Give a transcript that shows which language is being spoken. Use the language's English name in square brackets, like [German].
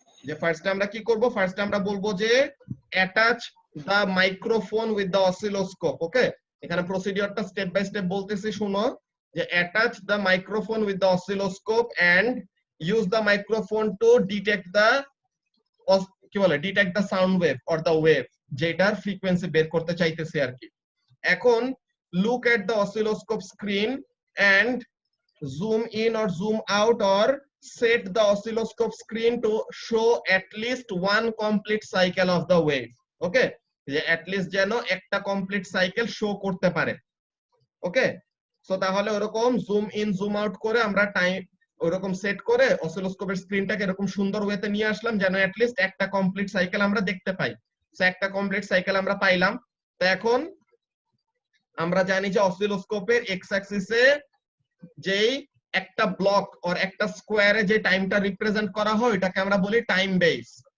[Bangla] যে ফার্স্টে আমরা কি করব, ফার্স্টে আমরা বলবো যে [English] Attach the microphone with the oscilloscope. [Bangla] ওকে, এখানে প্রসিডিউরটা স্টেপ বাই স্টেপ বলতেছি, শুনো। [English] যে attach the microphone with the oscilloscope and use the microphone to detect the, কি বলে, detect the sound wave or the wave, [Bangla] যেটার ফ্রিকোয়েন্সি বের করতে চাইতেছি আর কি। এখন [English] Look at the oscilloscope screen and zoom in or zoom out or set the oscilloscope screen to show at least one complete cycle of the wave. [Bangla] Okay, যে at least যেন একটা complete cycle show করতে পারে। ওকে, so তাহলে ওরকম zoom in zoom out করে আমরা time ওরকম সেট করে অসিলোস্কোপের স্ক্রিনটাকে এরকম সুন্দর ওয়েতে নিয়ে আসলাম যেন at least একটা কমপ্লিট সাইকেল আমরা দেখতে পাই। সো একটা কমপ্লিট সাইকেল আমরা পাইলাম। তো এখন আমরা জানি যে অসিলোস্কোপের এক্স অ্যাক্সিসে যেই একটা ব্লক অর একটা স্কোয়ারে যে টাইমটা রিপ্রেজেন্ট করা হয় এটাকে আমরা বলি টাইম বেস।